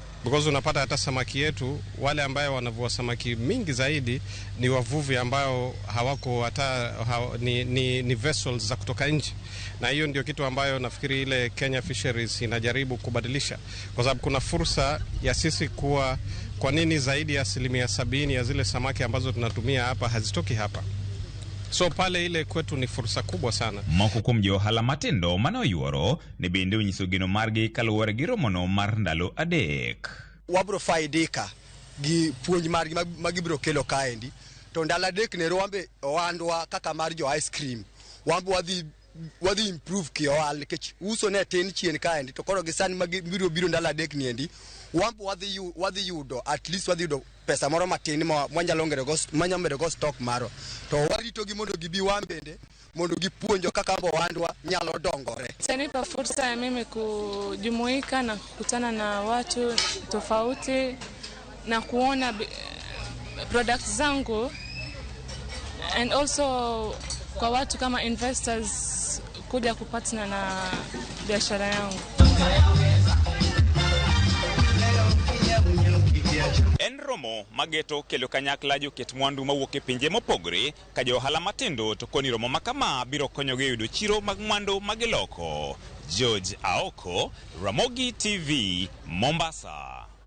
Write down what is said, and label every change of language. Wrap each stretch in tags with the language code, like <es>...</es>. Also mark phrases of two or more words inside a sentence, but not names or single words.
<sw>Because unapata hata samaki yetu wale ambao wanavua samaki mingi zaidi ni wavuvi ambao hawako hata ni vessels za kutoka nje. Na hiyo ndio kitu ambayo nafikiri ile Kenya Fisheries inajaribu kubadilisha, kwa sababu kuna fursa ya sisi kuwa kwa nini zaidi ya 70% ya zile samaki ambazo tunatumia hapa hazitoki hapa. So pale ile kwetu ni fursa kubwa sana.</sw> <luo>Moko kuom jo ohala matindo mano yuoro ne bende onyiso geno margi kaluwore gi romono mar ndalo adek. Wabro faidika gi puonj margi magibro kelo kaendi. To ndalo adek ne wambe ohandwa kaka mar jo ice cream. Wambe wadhi improve ki ohala nikech uso ne tin chien kaendi, to koro gisani magibiro ndalo adek niendi wambe wadhi yudo</luo> <en>at least</en> <luo>wadhi yudo pesa moro matin mwanyalo go stock maro. To warito gi mondo gibi wambende mondo gipuonjo kaka mbo wandwa nyalo dongore.</luo> <sw>Sanipa fursa ya mimi kujumuika na kukutana na watu tofauti na kuona products zangu,</sw> <en>and also</en> <sw>kwa watu kama investors kuja kupatana na biashara yangu.</sw> <luo>En romo mageto kelo kanyakla joket mwandu mawuok e pinje mopogore ka jo ohala matindo to koni romo makama biro konyogi yudo chiro mag mwandu magiloko. George Aoko, Ramogi TV, Mombasa.</luo>